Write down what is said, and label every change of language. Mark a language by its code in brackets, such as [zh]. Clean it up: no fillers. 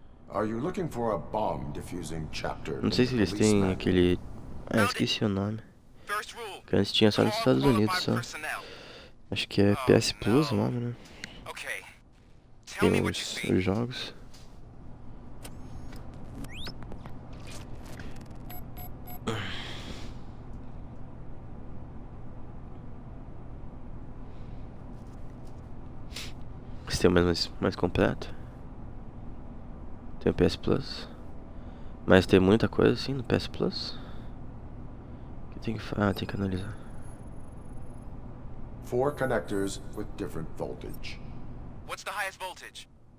[en] Are you looking for a bomb defusing chapter? [pt] Não sei se eles têm aquele... Ah, esqueci o nome. Que antes tinha só nos Estados Unidos só. Acho que é PS Plus o nome, né? Tem os jogos. Esse tem o mais completo. Tem o PS Plus. Mas tem muita coisa assim no PS Plus. Que tem que tem que analisar. [en] 4 connectors with different voltage. What's the highest voltage?